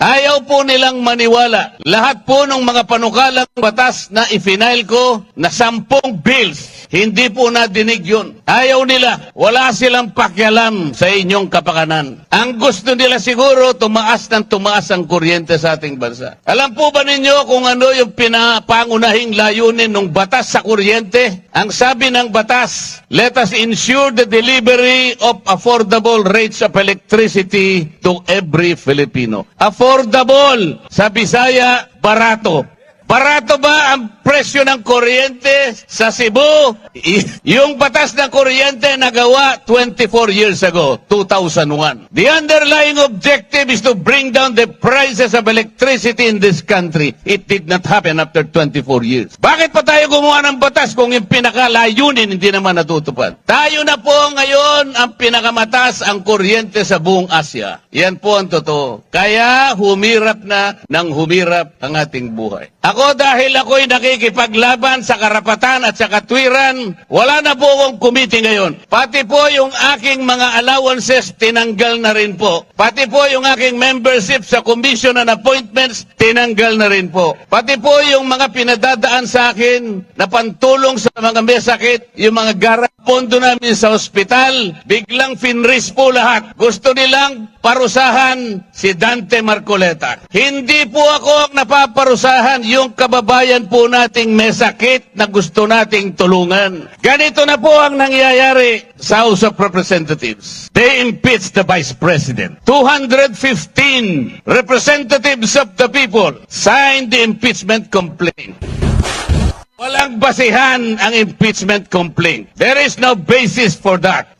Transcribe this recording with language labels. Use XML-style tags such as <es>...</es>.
<tl>Ayaw po nilang maniwala. Lahat po ng mga panukalang batas na ifinail ko na</tl> <en>10 bills,</en> <tl>hindi po nadinig yun. Ayaw nila. Wala silang pakialam sa inyong kapakanan. Ang gusto nila siguro, tumaas ang kuryente sa ating bansa. Alam po ba ninyo kung ano yung pinapangunahing layunin ng batas sa kuryente? Ang sabi ng batas,</tl> <en>let us ensure the delivery of affordable rates of electricity to every Filipino. Affordable.</en> <tl>Sa Bisaya, barato. Barato ba ang presyo ng kuryente sa Cebu? Yung batas ng kuryente nagawa 24 years ago, 2001.</tl> <en>The underlying objective is to bring down the prices of electricity in this country. It did not happen after 24 years.</en> <tl>Bakit pa tayo gumawa ng batas kung yung pinakalayunin hindi naman natutupad? Tayo na po ngayon ang pinakamataas ang kuryente sa buong Asia. Yan po ang totoo. Kaya humirap na ng humirap ang ating buhay. Ako dahil ako'y nakikipaglaban sa karapatan at sa katwiran, wala na po akong committee ngayon. Pati po yung aking mga allowances, tinanggal na rin po. Pati po yung aking</tl> <en>membership sa commission and appointments,</en> <tl>tinanggal na rin po. Pati po yung mga pinadadaan sa akin na pantulong sa mga may sakit, yung mga pondo namin sa ospital, biglang finris po lahat. Gusto nilang parusahan si Dante Marcoleta. Hindi po ako ang napaparusahan, yung kababayan po nating may sakit na gusto nating tulungan. Ganito na po ang nangyayari sa House of Representatives.</tl> <en>They impeached the Vice President. 215 representatives of the people signed the impeachment complaint.</en> <tl>Walang basihan ang impeachment complaint.</tl> <en>There is no basis for that.</en>